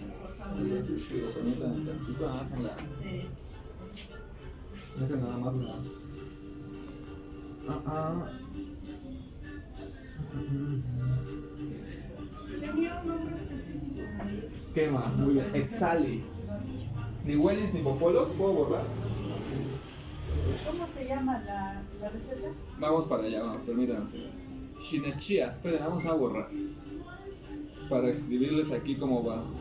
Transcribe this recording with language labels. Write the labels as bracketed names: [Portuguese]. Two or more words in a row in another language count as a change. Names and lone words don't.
[Spanish] por favor. Entonces, que lo permitan un tantito, háganla. Sí. Dejen nada más la. Tenía un nombre específico. Quema, muy bien. Etzali. Ni huelis ni popolos, ¿puedo borrar? ¿Cómo se llama la receta? Vamos para allá, vamos, permítanse. Shinechia, esperen, vamos a borrar. Para escribirles aquí cómo va.